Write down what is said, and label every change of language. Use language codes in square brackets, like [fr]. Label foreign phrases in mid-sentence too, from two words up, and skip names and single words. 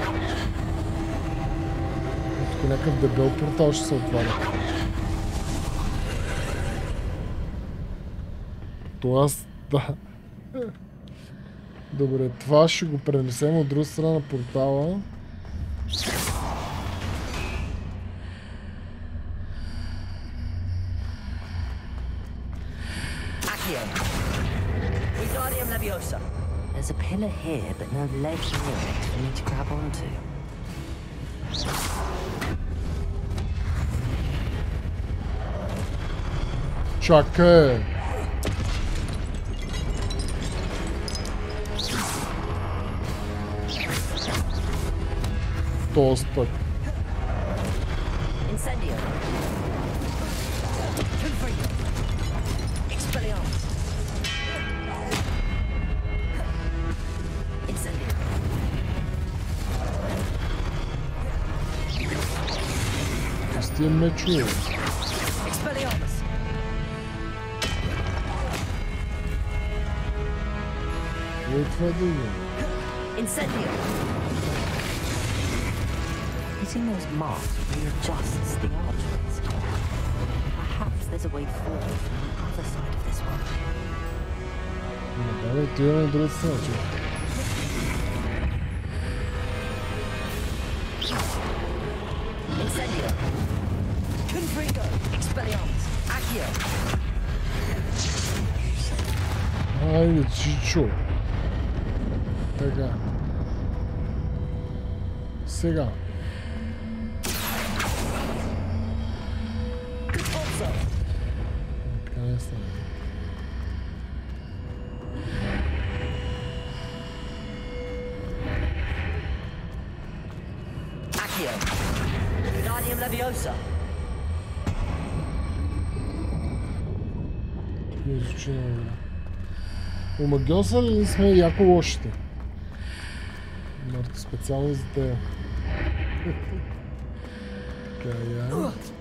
[bg] Тук някакъв дебел портал ще се отваря. Това да. Добре, това ще го пренесем от друга страна на портала. [en] There's a pillar here, but no ledge near it for me to grab onto. [bg] Чакай! Този път. Incendio. Confringo. Expelliarmus. Incendio. тия мечове. Кое е това да има? [en] Hitting those marks readjusts the archways. Perhaps there's a way forward from the other side of this one. [bg] Добре, отиваме на другата страна, че. Incendio. Confringo. Expelliarmus. Accio. Айде, чичо. Така. Сега. Така не стане. Accio. Guardium Leviosa. Не звучи много добре. Омагиоса ли сме яко лошите? Марто специално за тея. Така, я.